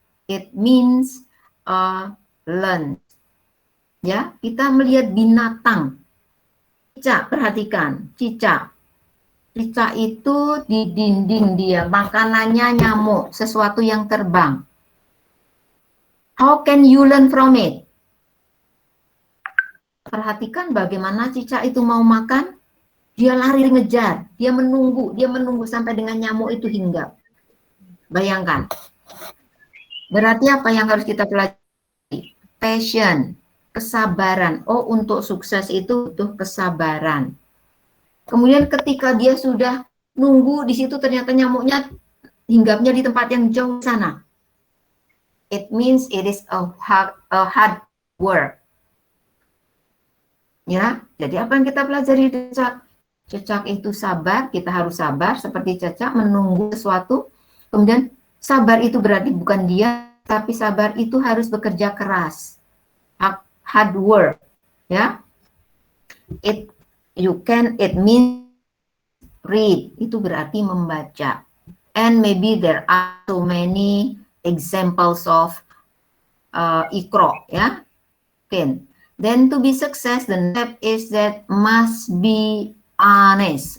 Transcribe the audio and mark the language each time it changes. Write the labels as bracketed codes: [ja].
[en] It means learn. [id] Ya, kita melihat binatang. Cicak, perhatikan, cicak. Cicak itu di dinding dia, makanannya nyamuk, sesuatu yang terbang. [en] How can you learn from it? [id] Perhatikan bagaimana cicak itu mau makan, dia lari ngejar, dia menunggu sampai dengan nyamuk itu hinggap. Bayangkan. Berarti apa yang harus kita pelajari? Passion, kesabaran. Oh, untuk sukses itu butuh kesabaran. Kemudian ketika dia sudah nunggu di situ, ternyata nyamuknya hinggapnya di tempat yang jauh sana. [en] It means it is a hard work. [id] Ya, jadi apa yang kita pelajari dari cicak? Cicak itu sabar, kita harus sabar seperti cicak menunggu sesuatu. Kemudian sabar itu berarti bukan dia, tapi sabar itu harus bekerja keras. [en] Hard work, ya. It means read, [id] itu berarti membaca. [en] And maybe there are so many examples of Iqra, ya. Okay. Then to be success, the step is that must be honest.